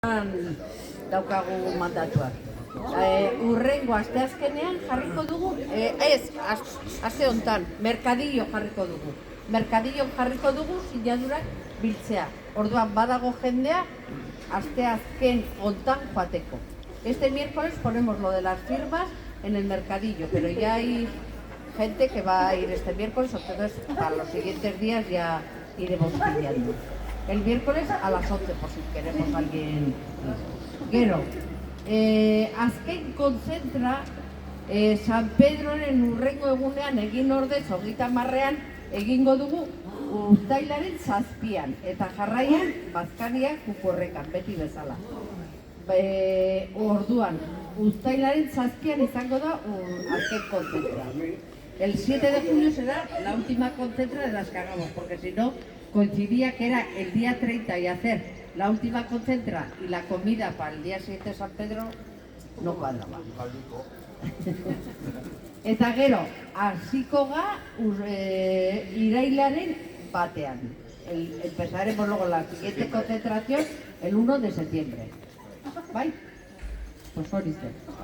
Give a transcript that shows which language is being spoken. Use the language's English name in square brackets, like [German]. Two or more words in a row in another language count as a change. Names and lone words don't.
[Basque] Daukagu mandatuak. Urrengo asteazkenean jarriko dugu, aste hontan, merkadillo jarriko dugu. Merkadillo jarriko dugu sinadurak biltzea. Orduan badago jendea asteazken hontan joateko. [Spanish] Este miércoles ponemos lo de las firmas en el mercadillo, pero ya hay gente que va a ir este miércoles, entonces para los siguientes días ya iremos pillando. El miércoles a las 11, por si queremos alguien. [Basque] Gero, azken konzentra San Pedroren urrengo egunean egin ordez, 30ean egingo dugu uztailaren 7an, eta jarraian bazkariak kukorrekan, beti bezala. Orduan, uztailaren 7an izango da azken konzentra. [Spanish] El 7 de julio será la última concentra de las que hagamos, porque si no, coincidía que era el día 30 y hacer la última concentra y la comida para el día 7 de San Pedro no cuadraba. [Basque] Eta gero, hasiko ga irailaren batean. [Spanish] Empezaremos luego la siguiente concentración el 1 de septiembre. ¿Vale? Pues [Basque] hori zen.